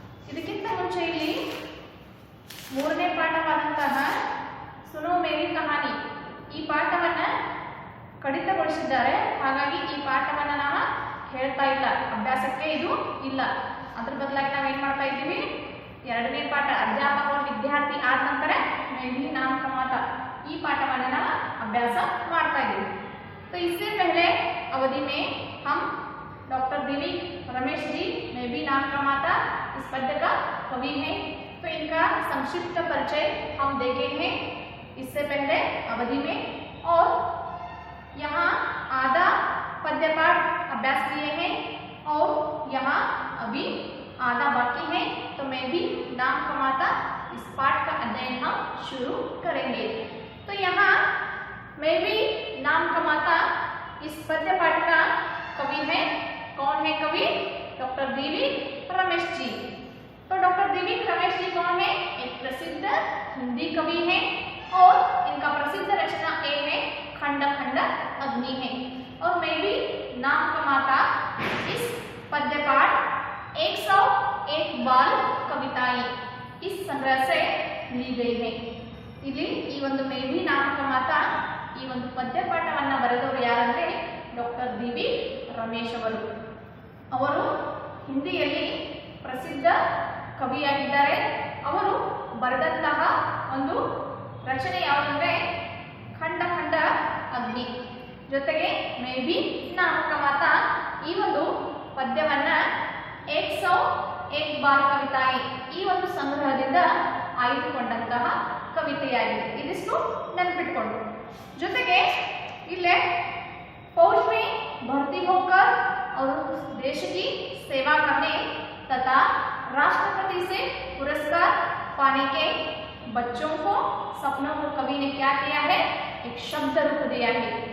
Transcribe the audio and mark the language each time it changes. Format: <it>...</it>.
<kn>ಇದಕ್ಕಿಂತ ಮುಂಚೆ ಇಲ್ಲಿ 3ನೇ ಪಾಠವಾದಂತಹ ಸುನೋ ಮೇರಿ ಕಹಾನಿ ಈ ಪಾಠವನ್ನು ಕಡಿತಗೊಳಿಸಿದ್ದಾರೆ. ಹಾಗಾಗಿ ಈ ಪಾಠವನ್ನು ನಾವು ಹೇಳ್ತಾ ಇಲ್ಲ, ಅಭ್ಯಾಸಕ್ಕೆ ಇದು ಇಲ್ಲ. ಅದ್ರ ಬದಲಾಗಿ ನಾವೇನು ಮಾಡ್ತಾ ಇದ್ದೀವಿ, 2ನೇ ಪಾಠ ಅಧ್ಯಾಪಕ और ವಿದ್ಯಾರ್ಥಿ ಆದ ನಂತರ ಮೇ ಬಿ ನಾಲ್ಕು ಮಾತ ಈ ಪಾಠವನ್ನು ನಾವು अभ्यास ಮಾಡ್ತಾ ಇದ್ದೀವಿ.</kn> <hi>तो इससे पहले अवधि में हम डॉक्टर दिलीप रमेश जी मैं भी नाम का माता इस पद्य का कवि हैं, तो इनका संक्षिप्त परिचय हम देखे हैं इससे पहले अवधि में, और यहाँ आधा पद्य पाठ अभ्यास किए हैं और यहाँ अभी आधा बाकी है. तो मैं भी नाम का माता इस पाठ का अध्ययन हम शुरू करेंगे. तो यहाँ मैं भी नाम का माता इस पद्य पाठ का कवि है. कौन है कवि? डॉक्टर दिलीप रमेश जी. तो डॉक्टर दिलीप रमेश जी कौन है? एक प्रसिद्ध हिंदी कवि है और इनका प्रसिद्ध रचना ए है खंड खंड अग्नि है. और मैं भी नाम का माता इस पद्य पाठ 101 बाल कविताएं इस संग्रह से ली गई है.</hi> <kn>ಇಲ್ಲಿ ಈ ಒಂದು ಮೇ ಬಿ ನಾಮಕ ಮಾತಾ ಈ ಒಂದು ಪದ್ಯ ಪಾಠವನ್ನು ಬರೆದವರು ಯಾರಂದ್ರೆ ಡಾಕ್ಟರ್ ದಿಲೀಪ್ ರಮೇಶ್ ಅವರು ಹಿಂದಿಯಲ್ಲಿ ಪ್ರಸಿದ್ಧ ಕವಿಯಾಗಿದ್ದಾರೆ. ಅವರು ಬರೆದಂತಹ ಒಂದು ರಚನೆ ಯಾವುದಂದ್ರೆ ಖಂಡ ಖಂಡ ಅಗ್ನಿ, ಜೊತೆಗೆ ಮೇ ಬಿ ನಾಮಕ ಮಾತಾ ಈ ಒಂದು ಪದ್ಯವನ್ನ 101 ಬಾಲ್ ಕವಿತಾಯಿ ಈ ಒಂದು ಸಂಗ್ರಹದಿಂದ ಆಯ್ದುಕೊಂಡಂತಹ ಕವಿತೆಯಾಗಿದೆ. ಇದಿಷ್ಟು ನೆನಪಿಟ್ಕೊಂಡು, ಜೊತೆಗೆ ಇಲ್ಲೇ</kn> <hi>फौज में भर्ती होकर और देश की सेवा करने तथा राष्ट्रपति से पुरस्कार पाने के बच्चों को सपनों को कवि ने क्या किया है, एक शब्द रूप दिया है.</hi>